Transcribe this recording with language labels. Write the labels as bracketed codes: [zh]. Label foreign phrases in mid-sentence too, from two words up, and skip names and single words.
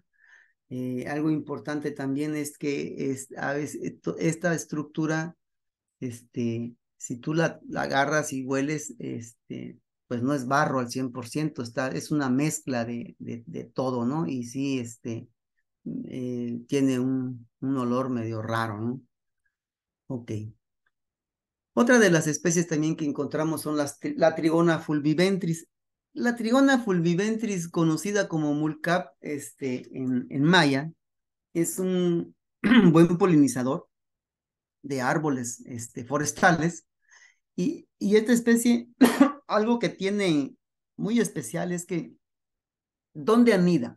[es] Algo importante también es que a veces esta estructura, si tú la agarras y hueles, pues no es barro al 100%, es una mezcla de todo, ¿no? Y sí, tiene un olor medio raro, ¿no? Ok. Otra de las especies también que encontramos son la Trigona fulviventris. La Trigona fulviventris, conocida como mulcap en maya, es un buen polinizador de árboles forestales. Y esta especie, algo que tiene muy especial es que, ¿dónde anida?